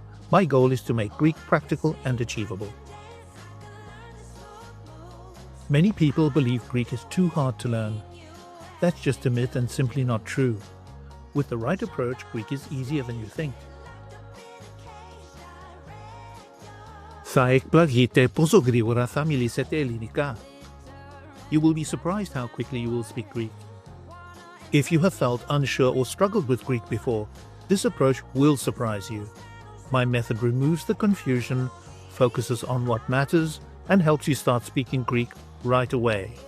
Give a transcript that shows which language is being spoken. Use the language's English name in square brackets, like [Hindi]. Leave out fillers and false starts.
[English] My goal is to make Greek practical and achievable. Many people believe Greek is too hard to learn. That's just a myth and simply not true. With the right approach, Greek is easier than you think. [Greek] Θα εκπλαγείτε πόσο γρήγορα θα μιλήσετε ελληνικά. [English] You will be surprised how quickly you will speak Greek. If you have felt unsure or struggled with Greek before, this approach will surprise you. My method removes the confusion, focuses on what matters, and helps you start speaking Greek right away.